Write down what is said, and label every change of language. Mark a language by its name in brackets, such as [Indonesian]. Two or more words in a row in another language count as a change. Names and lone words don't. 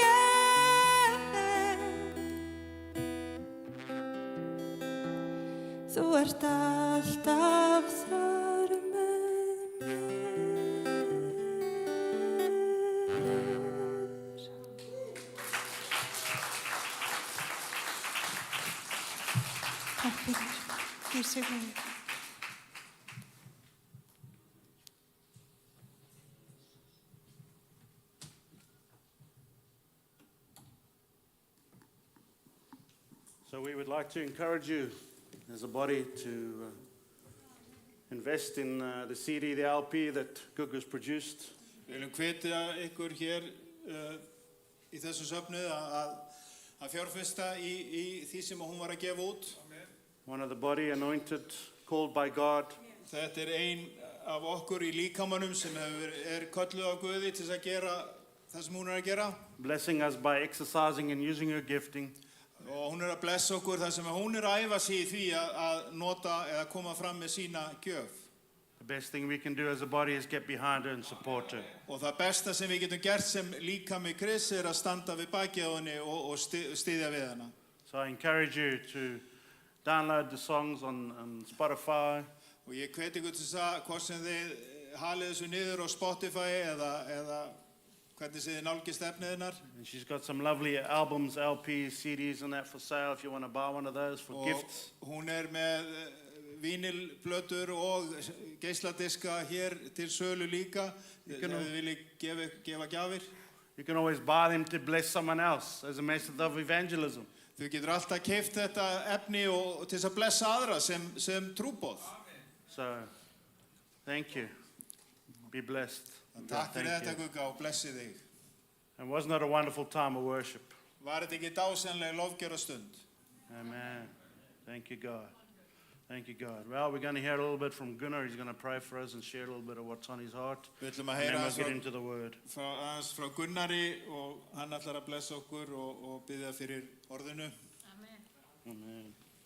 [Icelandic] Þú ert alltaf þar með mér. Takk fyrir. Guð signi þig. [English] So we would like to encourage you as a body to invest in the CD, the LP that Gugu's produced. [Icelandic] Við viljum hvetja ykkur hér í þessu söfnuð að fjárfesta í því sem hún var að gefa út. [English] One of the body anointed, called by God. [Icelandic] Þetta ein af okkur í líkamanum sem kölluð á Guði til þess að gera það sem hún að gera. [English] Blessing us by exercising and using her gifting. [Icelandic] Og hún að blessa okkur þar sem hún að æfa sig í því að nota eða koma fram með sína gjöf. [English] The best thing we can do as a body is get behind her and support her. [Icelandic] Og það besta sem við getum gert sem líkami Krists að standa við bakið á henni og styðja við hana. [English] So I encourage you to download the songs on Spotify. [Icelandic] Og ég hveti ykkur til þess að hvort sem þið halið þessu niður á Spotify eða hvernig þið nálgist efnið hennar. [English] And she's got some lovely albums, LPs, CDs and that for sale if you want to buy one of those for gifts. [Icelandic] Hún með vínilplötur og geisladiska hér til sölu líka. Ef þið viljið gefa gjafir. [English] You can always buy them to bless someone else as a method of evangelism. [Icelandic] Þú getur alltaf keypt þetta efni og til þess að blessa aðra sem trúboð. [English] So, thank you. Be blessed. [Icelandic] Takk fyrir þetta, Gugga, og blessi þig. [English] And wasn't it a wonderful time of worship? [Icelandic] Var þetta ekki dásamleg lofgjörastund? [English] Amen. Thank you, God. Thank you, God. Well, we're going to hear a little bit from Gunnar. He's going to pray for us and share a little bit of what's on his heart. [Icelandic] Við ætlum að [English] And then [Icelandic] heyra [English] we'll get into the word. [Icelandic] frá Gunnari og hann ætlar að blessa okkur og biðja fyrir orðinu. Amen.